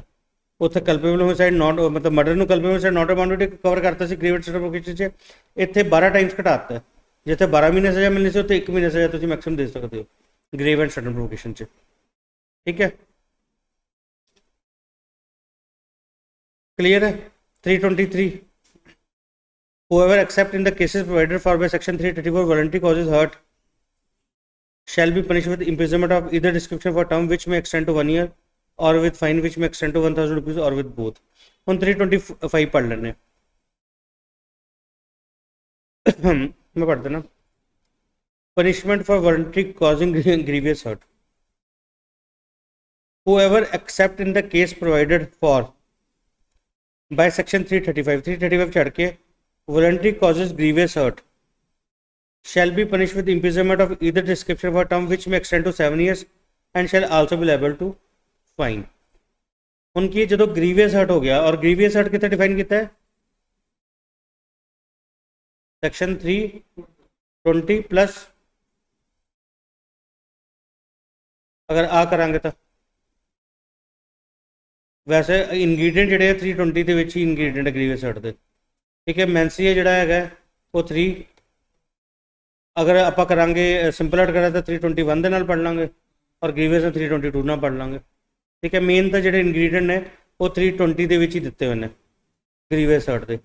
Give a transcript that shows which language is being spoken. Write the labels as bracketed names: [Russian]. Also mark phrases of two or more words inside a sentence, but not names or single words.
[Punjabi] ਉੱਥੇ [English] culpable homicide not [Punjabi] ਮਤਲਬ ਮਰਡਰ ਨੂੰ [English] culpable homicide not amounting [Punjabi] ਕਵਰ ਕਰਤਾ ਸੀ [English] grave and sudden provocation [Punjabi] 'ਚ, ਇੱਥੇ 12 ਟਾਈਮਸ ਘਟਾਤਾ. ਜਿੱਥੇ 12 ਮਹੀਨੇ ਸਜ਼ਾ ਮਿਲਣੀ ਸੀ ਉੱਥੇ 1 ਮਹੀਨੇ ਸਜ਼ਾ ਤੁਸੀਂ ਮੈਕਸਿਮਮ ਦੇ ਸਕਦੇ ਹੋ [English] grave and sudden provocation [Punjabi] 'ਚ. ਠੀਕ ਹੈ, ਕਲੀਅਰ ਹੈ. [English] 323 whoever except in the cases provided for by section 334 voluntary causes hurt shall be punished with imprisonment of either description for term which may extend to 1 year or with fine which may extend to 1000 rupees or with both. [Punjabi] ਹੁਣ 325 ਪढ़ ਲੈਣੇ. ਮੈਂ ਪੜ੍ਹ ਦੇਣਾ. [English] Punishment for voluntary causing grievous hurt. Whoever except in the case provided for by section 335 [Punjabi] ਛੱਡ ਕੇ [English] voluntary causes grievous hurt shall be punished with imprisonment of either description for term which may extend to 7 years and shall also be liable to fine. [Punjabi] ਹੁਣ ਕੀ ਜਦੋਂ [English] grievous hurt [Punjabi] ਹੋ ਗਿਆ, ਔਰ [English] grievous hurt [Punjabi] ਕਿੱਥੇ ਡਿਫਾਈਨ ਕੀਤਾ ਹੈ, ਸੈਕਸ਼ਨ 320 ਪਲੱਸ ਅਗਰ ਆ ਕਰਾਂਗੇ ਤੋ ਵੈਸੇ ਇੰਗਰੀਡੀਐਂਟ ਜਿਹੜੇ 320 ਦੇ ਵਿੱਚ ਹੀ ਇੰਗਰੀਡੀਐਂਟ ਹੈ [English] grievous hurt [Punjabi] ਦੇ. ਠੀਕ ਹੈ, ਮੈਂਸੀਆ ਜਿਹੜਾ ਹੈਗਾ ਉਹ 3 ਅਗਰ ਆਪਾਂ ਕਰਾਂਗੇ [English] simple hurt [Punjabi] ਕਰਾਂ ਤਾਂ 321 ਦੇ ਨਾਲ ਪੜ ਲਾਂਗੇ ਔਰ ਗ੍ਰੀਵਸ ਨੂੰ 322 ਨਾਲ ਪੜ ਲਾਂਗੇ. ਠੀਕ ਹੈ, ਮੇਨ ਤਾਂ ਜਿਹੜੇ ਇੰਗਰੀਡੀਐਂਟ ਨੇ ਉਹ 320 ਦੇ ਵਿੱਚ ਹੀ ਦਿੱਤੇ ਹੋਏ ਨੇ [English] grievous hurt [Punjabi] ਦੇ.